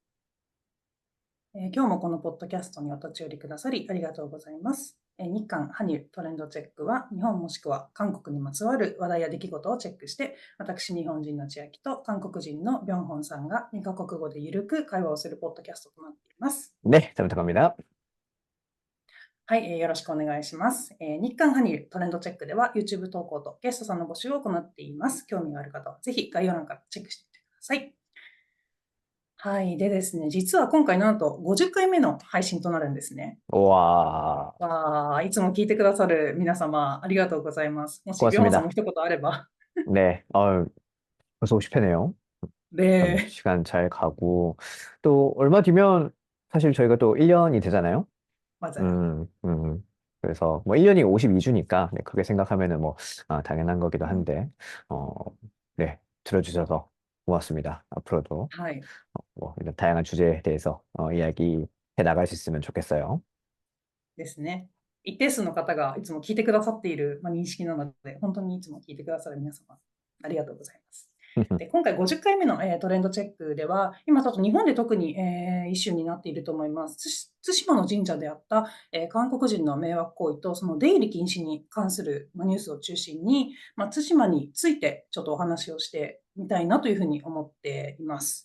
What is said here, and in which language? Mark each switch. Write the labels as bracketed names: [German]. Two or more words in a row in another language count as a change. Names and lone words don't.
[Japanese] 今日もこのポッドキャストにお立ち寄りくださりありがとうございます。日韓ハニュトレンドチェックは、日本もしくは韓国にまつわる話題や出来事をチェックして、私、日本人の千秋と韓国人のビョンホンさんが2カ国語でゆるく会話をするポッドキャストとなっています。 [Korean] 네, 잘 부탁합니다. [Japanese] はい、よろしくお願いします。日韓ハニュトレンドチェックでは YouTube 投稿とゲストさんの募集を行っています。興味がある方はぜひ概要欄からチェックしてみてください。はい。でですね、実は今回なんと50回目の配信となるんですね。 [Korean] 와, [Japanese] わあ、いつも聞いてくださる皆様、ありがとうございます。もし、ビョンホンさんも [Korean] 고맙습니다. [Japanese] 一言あれば。 [Korean] 네, 벌써 50회네요. 참 네, 시간 잘 가고, 또 얼마 뒤면 사실 저희가 또 1년이 되잖아요. 맞아요. 음, 음. 그래서 뭐 1년이 52주니까, 네, 그게 생각하면은 뭐, 당연한 거기도 음, 한데, 어, 네, 들어주셔서 고맙습니다. 앞으로도, [Japanese] はい。 [Korean] 뭐, 이런 다양한 주제에 대해서, 이야기해 나갈 수 있으면 좋겠어요. [Japanese] ですね。一定数の方がいつも聞いてくださっている、認識なので、本当にいつも聞いてくださる皆様、ありがとうございます。で今回50回目の、トレンドチェックでは、今ちょっと日本で特に、イシューになっていると思います。対馬の神社であった、韓国人の迷惑行為とその出入り禁止に関する、ニュースを中心に、対馬についてちょっとお話をしてみたいなというふうに思っています。